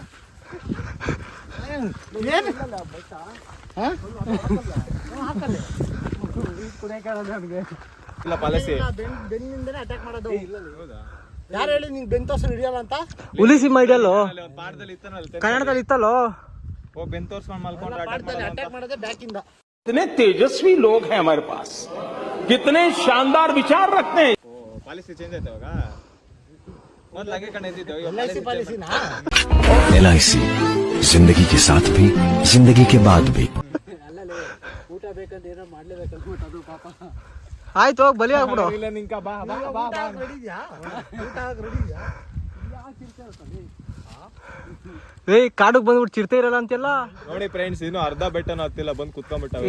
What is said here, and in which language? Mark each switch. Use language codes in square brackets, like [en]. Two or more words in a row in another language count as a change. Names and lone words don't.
[kn] ಇಲ್ಲ ಪಾಲಿಸಿ ಬೆನ್ನಿಂದನೇ ಅಟ್ಯಾಕ್ ಮಾಡೋದು. ಯಾರು ಹೇಳಿ ನಿಂಗೆ ಬೆನ್ ತೋರ್ಸ ಹಿಡಿಯಲ್ಲ ಅಂತ? ಹುಲಿ ಸಿಂಹ ಇದೆಯಲ್ಲೋ ಪಾಠದಲ್ಲಿ ಇತ್ತನಲ್ಲ, ಕನ್ನಡದಲ್ಲಿ ಇತ್ತಲ್ಲೋ. ಓ ಬೆನ್ ತೋರ್ಸ್ಕೊಂಡು ಮಲ್ಕೊಂಡ್ರೆ ಅಟ್ಯಾಕ್ ಮಾಡೋದೇ ಬ್ಯಾಕ್ ಇಂದ. [hi] कितने तेजस्वी लोग हैं हमारे पास, कितने शानदार विचार रखते हैं. [kn] ಪಾಲಿಸಿ ಚೇಂಜ್ ಆಯ್ತು ಇವಾಗ. ಮೊದಲು ಹಾಗೆ ಕಣ ಇದ್ದಿದ್ದು, LIC ಪಾಲಿಸಿನಾ? [hi] LIC जिंदगी के साथ भी जिंदगी के बाद भी. [kn] ಊಟ ಬೇಕಂತ ಏನೋ ಮಾಡ್ಲೇಬೇಕಂತ ಅದು ಪಾಪ. ಆಯ್ತು, ಹೋಗಿ ಬಲಿ ಆಗ್ಬಿಡು. ಇಲ್ಲ ನಿಂಕ ಬಾ ಬಾ ಬಾ ಊಟ ರೆಡಿ ಇದೆಯಾ? ಊಟ ರೆಡಿ ಇದೆಯಾ? ಕಾಡಿಗೆ ಬಂದ್ಬಿಟ್ಟು ಚಿರ್ತೆ ಇರಲ್ಲ ಅಂತೆಲ್ಲ. ನೋಡಿ ಫ್ರೆಂಡ್ಸ್, ಇನ್ನು ಅರ್ಧ ಬೆಟ್ಟನೂ ಹತ್ತಿಲ್ಲ, ಬಂದು ಕುತ್ಕೊಂಡ್ಬಿಟ್ಟಾವೆ.